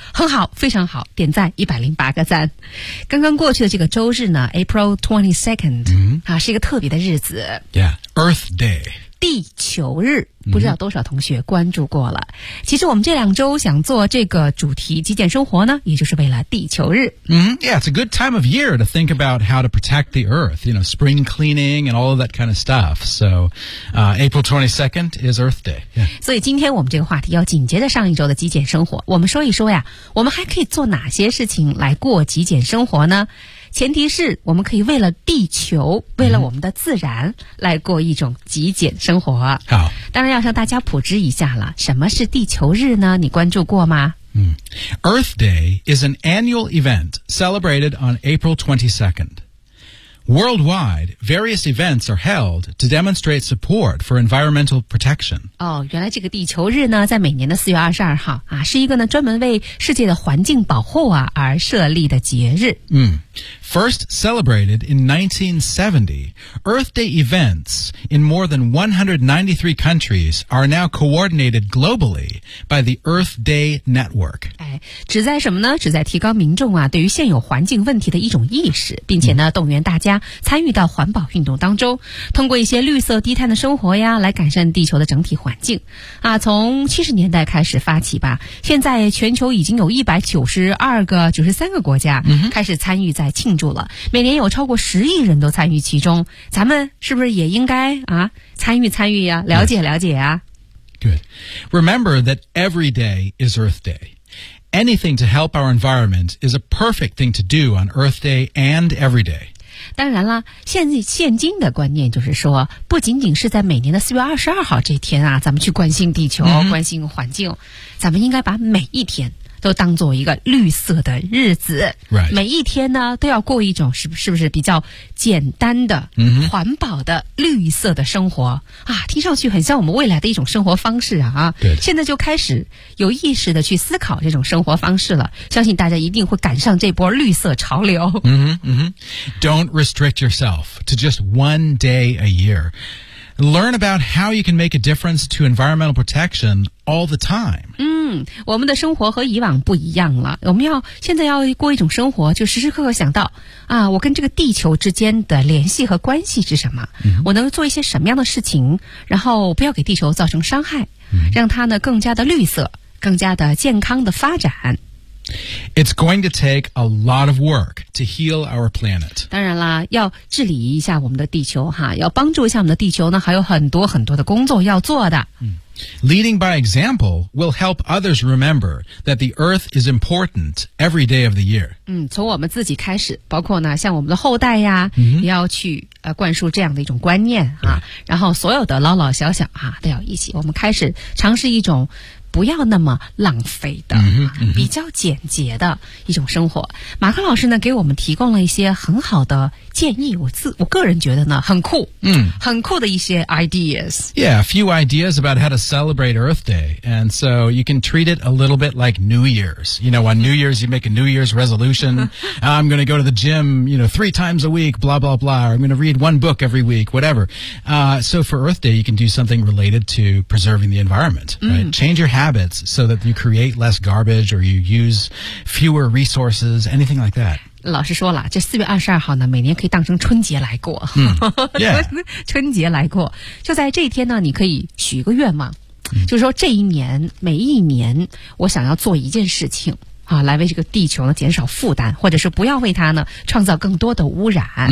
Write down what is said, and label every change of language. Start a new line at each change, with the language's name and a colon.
Chinese: Mm-hmm. 很好，非常好，点赞108个赞。刚刚过去的这个周日呢 ,
English: April 22nd,、
Chinese: mm-hmm. 啊，是一个特别的日子。
English: Yeah, Earth Day.
Chinese: 地球日。不知道多少同学关注过了、嗯、其实我们这两周想做这个主题极简生活呢，也就是为了地球日、
English: 嗯、Yeah, it's a good time of year to think about how to protect the earth, you know, spring cleaning and all of that kind of stuff. So、April 22nd is Earth Day、yeah.
Chinese: 所以今天我们这个话题要紧接着上一周的极简生活，我们说一说呀，我们还可以做哪些事情来过极简生活呢？前提是我们可以为了地球，为了我们的自然、嗯、来过一种极简生活。好，当然要向大家普及一下了，什么是地球日呢？你关注过吗？
English: Earth Day is an annual event celebrated on April 22nd. Worldwide, various events are held to demonstrate support for environmental protection.
Chinese: 哦，原来这个地球日呢，在每年的4月22号啊，是一个呢专门为世界的环境保护啊而设立的节日。
English: First celebrated in 1970, Earth Day events in more than 193 countries are now coordinated globally by the Earth Day Network.
Chinese: 哎，旨在什么呢？旨在提高民众啊对于现有环境问题的一种意识，并且呢动员大家参与到环保运动当中，通过一些绿色低碳的生活呀来改善地球的整体环境。啊，从70年代开始发起吧，现在全球已经有193个国家开始参与在庆祝了，每年有超过10亿人都参与其中，咱们是不是也应该啊参与参与呀、啊、了解了解啊。
English: Good. Remember that every day is Earth Day. Anything to help our environment is a perfect thing to do on Earth Day and every day.
Chinese: 当然了，现今的观念就是说，不仅仅是在每年的4月22号这天啊咱们去关心地球、mm-hmm. 关心环境，咱们应该把每一天都当作一个绿色的日子、
English: right.
Chinese: 每一天呢都要过一种是不是比较简单的、 mm-hmm. 环保的绿色的生活啊，听上去很像我们未来的一种生活方式啊。对，现在就开始有意识的去思考这种生活方式了，相信大家一定会赶上这波绿色潮流。
English: Don't restrict yourself to just one day a year. Learn about how you can make a difference to environmental protectionall the time.
Chinese: 我们的生活和以往不一样了，我们要现在要过一种生活，就时时刻刻想到啊，我跟这个地球之间的联系和关系是什么、 mm-hmm. 我能做一些什么样的事情，然后不要给地球造成伤害、 mm-hmm. 让它呢更加的绿色，更加的健康的发展。
English: It's going to take a lot of work to heal our planet.
Chinese: 当然啦，要治理一下我们的地球哈，要帮助一下我们的地球呢，还有很多很多的工作要做的。
English: Leading by example will help others remember that the earth is important every day of the year.
Chinese: 从我们自己开始，包括呢，像我们的后代呀，也要去灌输这样的一种观念哈。然后所有的老老小小哈，都要一起，我们开始尝试一种不要那么浪费的比较简洁的一种生活。马克老师呢给我们提供了一些很好的建议，我个人觉得呢很酷，很酷的一些 ideas.
English: Yeah, a few ideas about how to celebrate Earth Day. And so you can treat it a little bit like New Year's. You know, on New Year's, you make a New Year's resolution. I'm going to go to the gym, you know, 3 times a week, blah, blah, blah. Or I'm going to read 1 book every week, whatever. So for Earth Day, you can do something related to preserving the environment. Right? Change your habits so that you create less garbage or you use fewer resources, anything like that.
Chinese: 老师说了，这4月22号呢，每年可以当成春节来过。春节来过。就在这一天呢，你可以许个愿望。就是说这一年，每一年，我想要做一件事情啊，来为这个地球呢减少负担，或者是不要为它呢创造更多的污染。